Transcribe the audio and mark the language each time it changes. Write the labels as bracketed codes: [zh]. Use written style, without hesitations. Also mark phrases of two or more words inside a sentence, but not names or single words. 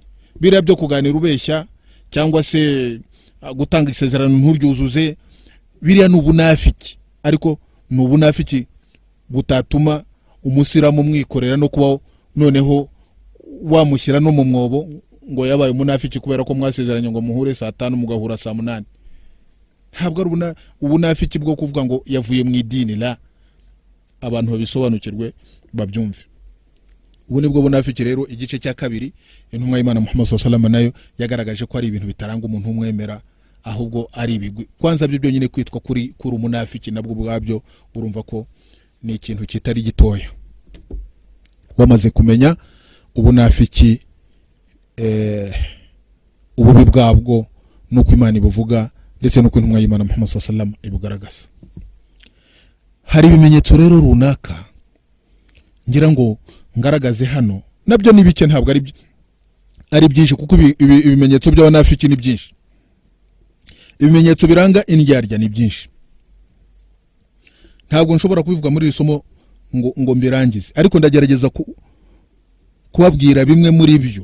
[rw] Biriya byo kuganira ubeshya cyangwa se gutanga isezerano nturyuzuze, biriya n'ubunafiki, ariko n'ubunafiki butatuma umusiramu mwikorera no kuba noneho wamushyira no mu mwobo ngo yabaye umunafiki kubera ko mwasezeranye ngo muhure saa 5 mugahura saa 8. Ntabwo ari ubunafiki bwo kuvuga ngo yavuye mu idini la. Abantu babisobanukirwe babyumve. Ubu nibwo bunafiki rero igice cya kabiri intumwa y'Imana Muhammad [ar] صلى الله عليه وسلم [rw] nayo yagaragaje ko ari ibintu bitaranga umuntu umwemera, ahubwo ari ibigwi. Kwanza byo nyine kwitwa kuri umunafiki nabwo bwabyo urumva ko ni ikintu kitari gitoya. Wamaze kumenya ubunafiki ububi bwabwo nuko Imana ibuvuga ndetse nuko intumwa y'Imana Muhammad [ar] صلى الله عليه وسلم [rw] ibugaragaza. Hari ibimenyetso rero runaka ngira ngo ngaragaze hano, nabyo ni bike, ntabwo ari byinshi, kuko ibimenyetso by'abanafiki ni byinshi. Ibimenyetso biranga indyarya ni byinshi, ntabwo nshobora kubivuga muri iri somo ngo mbirangize, ariko ndagerageza kubabwira bimwe muri byo.